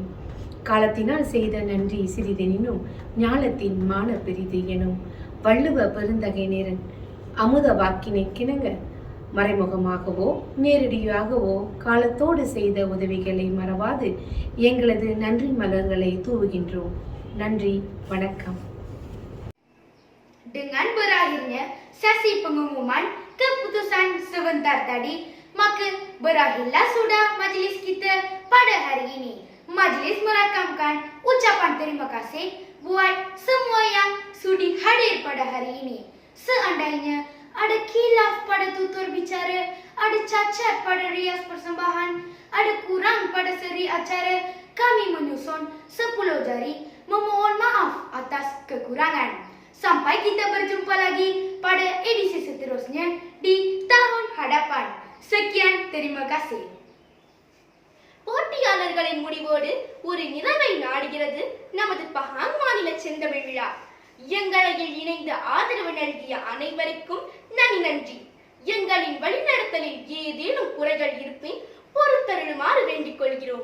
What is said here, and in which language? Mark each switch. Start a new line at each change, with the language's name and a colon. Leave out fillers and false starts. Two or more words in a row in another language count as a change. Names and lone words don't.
Tamil: காலத்தினால் செய்த நன்றி சிறிதெனினும் ஞாலத்தின் மான பெரிது எனும் வள்ளுவ பெருந்தகை நேரன் அமுத வாக்கினை கிணங்க மறைமுகமாகவோ நேரடியாகவோ காலத்தோடு செய்த உதவிகளை மறவாது எங்களது நன்றி மலர்களை தூவுகின்றோம். நன்றி, வணக்கம்.
Malay: Dengan berakhirnya sesi pengumuman keputusan sebentar tadi, maka berakhirlah sudah majlis kita pada hari ini. Majlis merakamkan ucapan terima kasih buat semua yang sudi hadir pada hari ini. Seandainya ada khilaf pada tutur bicara, ada cacat pada rias persembahan, ada kurang pada seri acara, kami menyusun 10 jari memohon maaf atas kekurangan. Sampai kita berjumpa lagi pada edisi seterusnya di tahun hadapan. Sekian, terima kasih.
Tamil: போட்டியாளர்களின் முடிவோடு ஒரு நிறைவை நாடுகிறது நமது பஹாங் மாநில செந்தமிழ் விழா. எங்களையில் இணைந்து ஆதரவு நல்கிய அனைவருக்கும் நன்றி. எங்களின் வழிநடத்தலில் ஏதேனும் குறைகள் இருப்பின் பொறுத்தருளுமாறு வேண்டிக் கொள்கிறோம்.